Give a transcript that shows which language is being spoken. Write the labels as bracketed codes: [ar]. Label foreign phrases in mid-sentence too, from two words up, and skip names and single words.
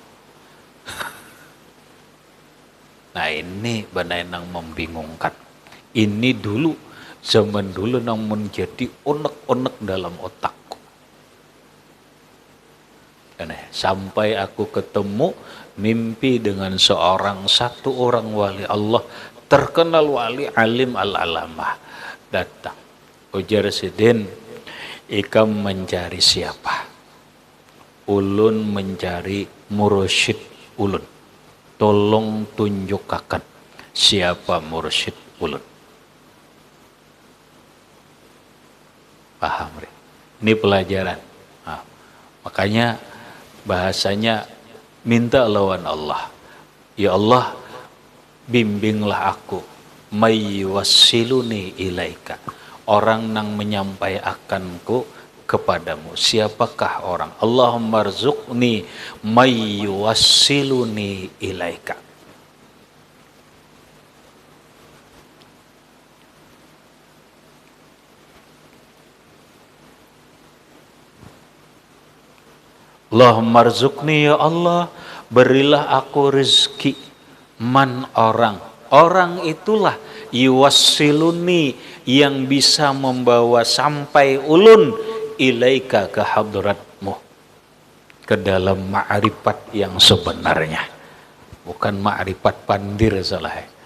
[id] Nah, ini benar yang membingungkan. Ini dulu, zaman dulu yang menjadi unek-unek dalam otakku. Sampai aku ketemu mimpi dengan satu orang wali Allah, terkenal wali alim al-alamah, datang. [bjn] Ujar Sidin, ikam mencari siapa? Ulun mencari mursyid ulun. Tolong tunjukkan siapa mursyid ulun. [id] Paham? Ini pelajaran. Nah, makanya bahasanya minta lawan Allah. Ya Allah, bimbinglah aku. [ar] من يوصلني إليك. [id] Orang yang menyampaikanku kepadamu. Siapakah orang? [ar] اللهم ارزقني من يوصلني إليك. اللهم ارزقني، يا الله, [id] berilah aku rezeki. Man orang. Orang itulah yuwassiluni, yang bisa membawa sampai ulun ilaika ke hadratmu. ke dalam ma'rifat yang sebenarnya, bukan ma'rifat pandir salah.